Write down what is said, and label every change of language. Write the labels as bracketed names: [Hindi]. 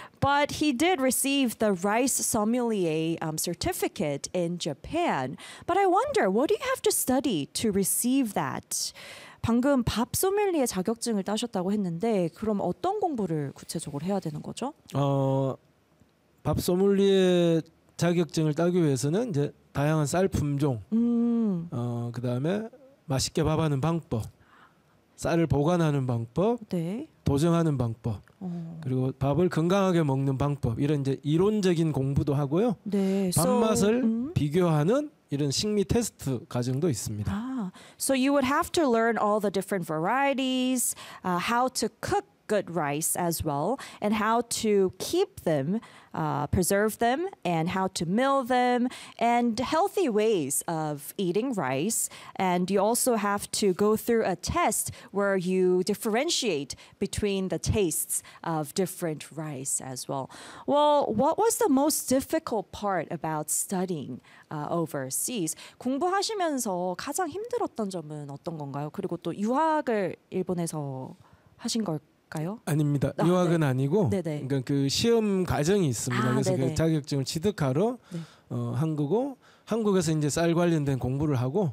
[English] But he did receive the rice sommelier certificate in Japan. But I wonder, what do you have to study to receive that? [Korean] 방금 밥 소믈리에 자격증을 따셨다고 했는데 그럼 어떤 공부를 구체적으로 해야 되는 거죠? 밥 소믈리에 자격증을 따기 위해서는 이제 다양한 쌀 품종, 그다음에 맛있게 밥하는 방법, 쌀을 보관하는 방법, 네. 도정하는 방법, 그리고 밥을 건강하게 먹는 방법 이런 이제 이론적인 공부도 하고요. 네. 밥맛을 비교하는 이런 식미 테스트 과정도 있습니다. [English] So you would have to learn all the different varieties, how to cook good rice as well, and how to keep them, preserve them, and how to mill them, and healthy ways of eating rice. And you also have to go through a test where you differentiate between the tastes of different rice as well. Well, what was the most difficult part about studying overseas? [Korean] 공부하시면서 가장 힘들었던 점은 어떤 건가요? 그리고 또 유학을 일본에서 하신 걸까요? 아닙니다. 아, 유학은 네. 아니고 그러니까 그 시험 과정이 있습니다. 아, 그래서 그 자격증을 취득하러 네. 한국에서 이제 쌀 관련된 공부를 하고